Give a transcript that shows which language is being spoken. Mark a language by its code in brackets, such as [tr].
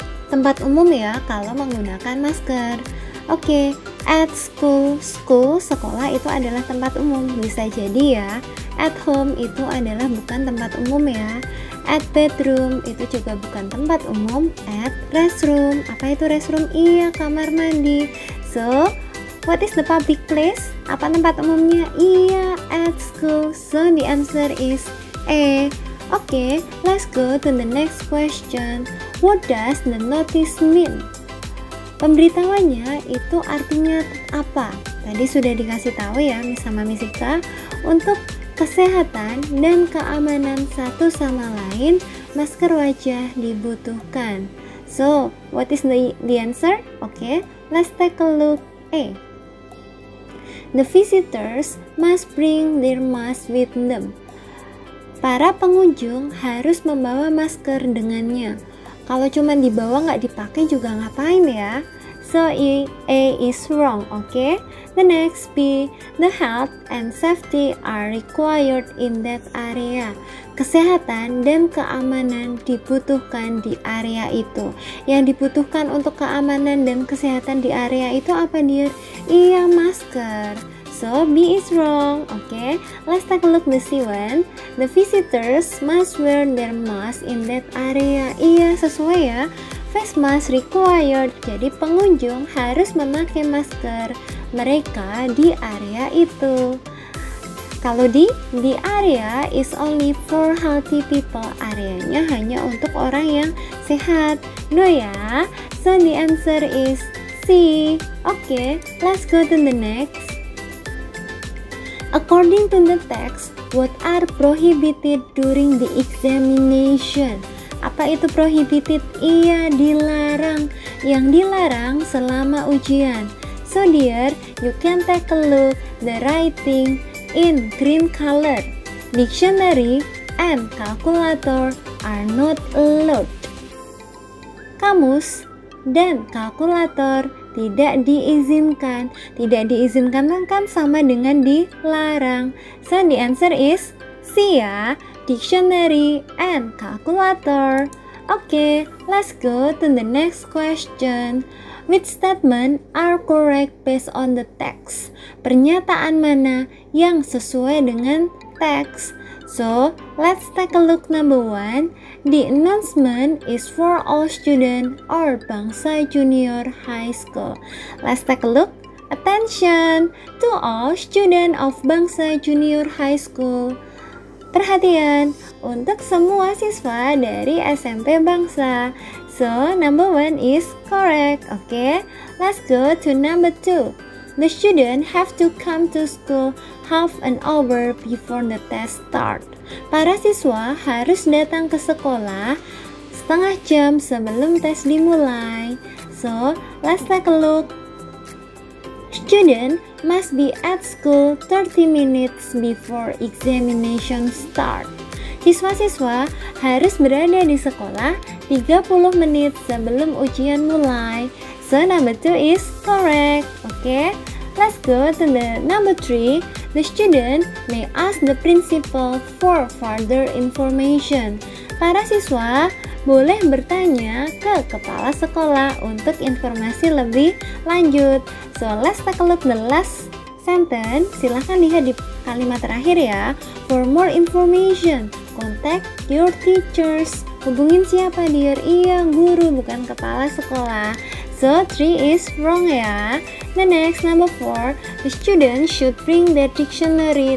[id] tempat umum ya kalau menggunakan masker. Oke, [en] at school, school, [id] sekolah itu adalah tempat umum. Bisa jadi ya, [en] at home [id] itu adalah bukan tempat umum ya. [en] At bedroom [id] itu juga bukan tempat umum. [en] At restroom, [id] apa itu restroom? Iya, kamar mandi. [en] So, what is the public place? [id] Apa tempat umumnya? [en] Iya, at school. So, the answer is A. Oke, let's go to the next question. What does the notice mean? [id] Pemberitahuannya itu artinya apa? Tadi sudah dikasih tahu ya sama Miss Ika, untuk kesehatan dan keamanan satu sama lain, masker wajah dibutuhkan. [en] So, what is the answer? Okay, let's take a look. A. The visitors must bring their mask with them. [id] Para pengunjung harus membawa masker dengannya. Kalau cuma dibawa nggak dipakai juga ngapain ya? [en] So A is wrong, okay? The next B, the health and safety are required in that area. [id] Kesehatan dan keamanan dibutuhkan di area itu. Yang dibutuhkan untuk keamanan dan kesehatan di area itu apa dear? Iya, masker. [en] So B is wrong. Okay, let's take a look the C1. The visitors must wear their mask in that area. [id] Iya, sesuai ya. [en] Face mask required. [id] Jadi pengunjung harus memakai masker mereka di area itu. [en] Kalau the area is only for healthy people. [id] Areanya hanya untuk orang yang sehat. [en] No ya. So the answer is C. Okay, let's go to the next. According to the text, what are prohibited during the examination? [id] Apa itu prohibited? Iya, dilarang. Yang dilarang selama ujian. [en] So dear, you can take a look the writing in green color. Dictionary and calculator are not allowed. [id] Kamus dan kalkulator tidak diizinkan. Tidak diizinkan kan sama dengan dilarang. [en] So the answer is C ya, dictionary and calculator. Okay, let's go to the next question. Which statement are correct based on the text? [id] Pernyataan mana yang sesuai dengan teks? [en] So, let's take a look number 1. The announcement is for all students or Bangsa Junior High School. Let's take a look. Attention to all students of Bangsa Junior High School. [id] Perhatian untuk semua siswa dari SMP Bangsa. [en] So, number 1 is correct. Okay, let's go to number 2. The student have to come to school half an hour before the test start. [id] Para siswa harus datang ke sekolah setengah jam sebelum tes dimulai. [en] So, let's take a look. Student must be at school 30 minutes before examination start. [id] Siswa-siswa harus berada di sekolah 30 menit sebelum ujian mulai. [en] So number 2 is correct. Okay, let's go to the number 3. The student may ask the principal for further information. [id] Para siswa boleh bertanya ke kepala sekolah untuk informasi lebih lanjut. [en] So let's take a look the last sentence. [id] Silahkan lihat di kalimat terakhir ya. [en] For more information, contact your teachers. [id] Hubungin siapa dear? Iya, guru, bukan kepala sekolah. [en] So 3 is wrong ya. The next number 4, the student should bring their dictionary.